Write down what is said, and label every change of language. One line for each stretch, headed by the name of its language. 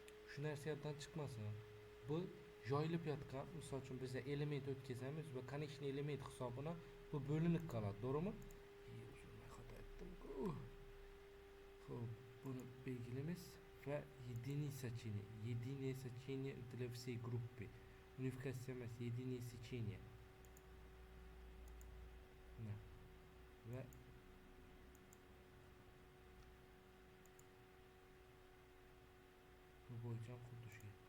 Uzbek: Shu narsa yoddan chiqmasin. Bu joyilib yotgan, misol uchun biz element o'tkazamiz va konечный element hisobini bu bo'linib qoladi, to'g'rimi? Xato aytdim-ku. Xo'p, buni belgilamiz va
Russian: единое сечение. Единое сечение для всей группы.
Uzbek: Unifikatsiya emas,
Russian: единое сечение.
Uzbek: Va bu bo'yicha xuddi shu.